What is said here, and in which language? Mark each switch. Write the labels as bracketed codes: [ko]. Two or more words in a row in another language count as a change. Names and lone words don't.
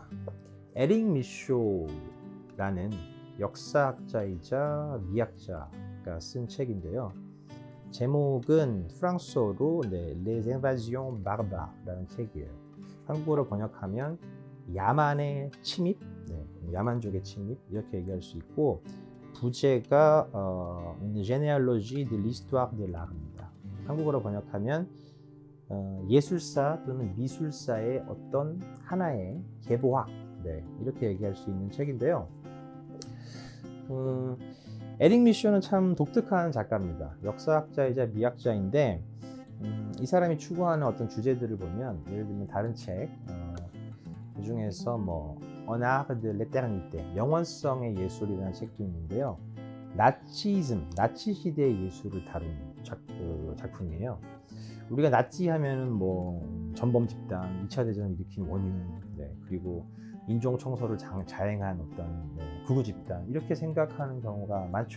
[ko] 에릭 미쇼라는 역사학자이자 미학자가 쓴 책인데요. 제목은 프랑스어로 [fr] Les Invasions Barbares [ko] 라는 책이에요. 한국어로 번역하면 야만의 침입, 야만족의 침입 이렇게 얘기할 수 있고, 부제가 [fr] Une généalogie de l'histoire de l'art [ko] 입니다. 한국어로 번역하면 예술사 또는 미술사의 어떤 하나의 계보학, 이렇게 얘기할 수 있는 책인데요. 에릭 미쇼는 참 독특한 작가입니다. 역사학자이자 미학자인데 이 사람이 추구하는 어떤 주제들을 보면, 예를 들면 다른 책, 그 중에서 [fr] Un art de l'éternité, [ko] 영원성의 예술이라는 책도 있는데요. 나치즘, 나치 시대의 예술을 다룬 작품이에요. 우리가 나치 하면은 전범 집단, 2차 대전을 일으킨 원흉, 그리고 인종 청소를 자행한 어떤 극우 집단, 이렇게 생각하는 경우가 많죠.